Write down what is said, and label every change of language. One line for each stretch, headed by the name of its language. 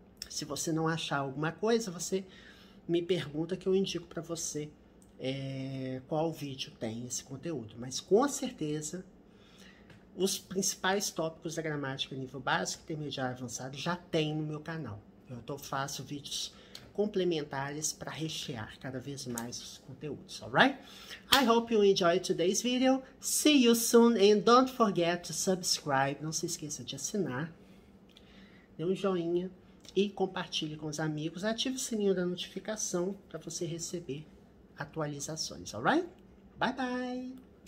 Portuguese: Se você não achar alguma coisa, você me pergunta que eu indico para você qual vídeo tem esse conteúdo. Mas com certeza, os principais tópicos da gramática nível básico, intermediário avançado já tem no meu canal. Eu faço vídeos complementares para rechear cada vez mais os conteúdos, alright?
English: I hope you enjoyed today's video. See you soon and don't forget to subscribe.
Portuguese: Não se esqueça de assinar, dê um joinha e compartilhe com os amigos. Ative o sininho da notificação para você receber atualizações, alright? Bye bye!